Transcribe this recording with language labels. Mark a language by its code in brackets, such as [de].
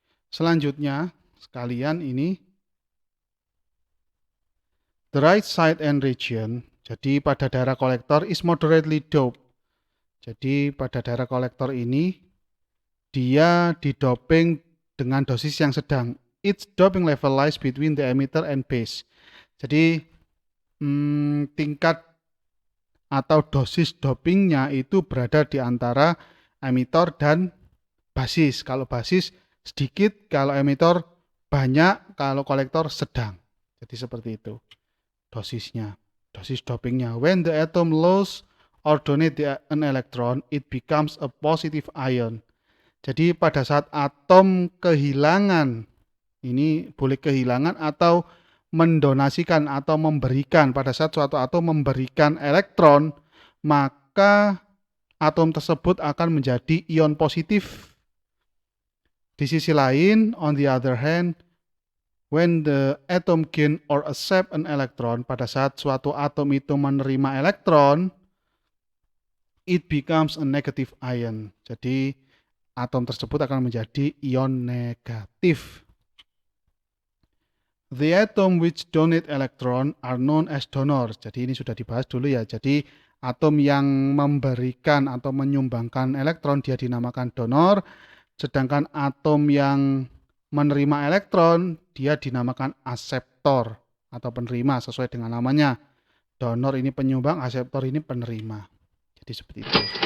[id] Selanjutnya, sekalian ini [en] the right side and region, [id] jadi pada daerah kolektor [en] is moderately doped. [id] Jadi pada daerah kolektor ini dia didoping dengan dosis yang sedang. [en] Its doping level lies between the emitter and base. [id] Jadi tingkat atau dosis dopingnya itu berada di antara emitor dan basis. Kalau basis sedikit, kalau emitor banyak, kalau kolektor sedang. Jadi seperti itu dosisnya, dosis dopingnya. [en] When the atom loses or donate an electron, it becomes a positive ion. [id] Jadi pada saat atom kehilangan, ini boleh kehilangan atau mendonasikan atau memberikan, pada saat suatu atom memberikan elektron, maka atom tersebut akan menjadi ion positif. Di sisi lain, [en] on the other hand, when the atom gain or accept an electron, [id] pada saat suatu atom itu menerima elektron, [en] it becomes a negative ion. [id] Jadi atom tersebut akan menjadi ion negatif. [en] The atom which donate electron are known as donor. [id] Jadi ini sudah dibahas dulu ya. Jadi atom yang memberikan atau menyumbangkan elektron dia dinamakan donor. Sedangkan atom yang menerima elektron dia dinamakan akseptor atau penerima sesuai dengan namanya. Donor ini penyumbang, akseptor ini penerima. Jadi seperti itu.